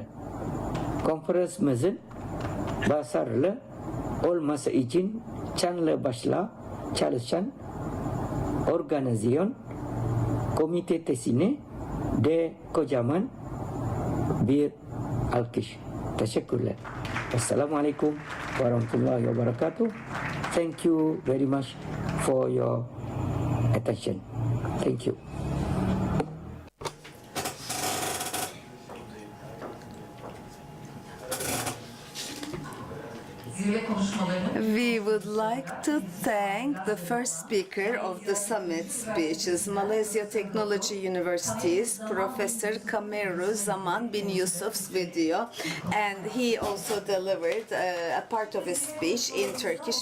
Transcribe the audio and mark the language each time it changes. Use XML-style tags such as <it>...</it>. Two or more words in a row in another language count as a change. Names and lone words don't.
<tr>Konferansımızın başarılı olması için canlı başla çalışan organizasyon komitesine de kocaman bir alkış. Teşekkürler.</tr> <ar>السلام عليكم ورحمة الله وبركاته.</ar> <en>Thank you very much for your attention. Thank you.</en> <tr>Zirve</tr> <en>We would like to thank the first speaker of the summit speeches, Malaysia Technology University's Professor Kameru Zaman bin Yusuf's video, and he also delivered a part of his speech in Turkish.</en>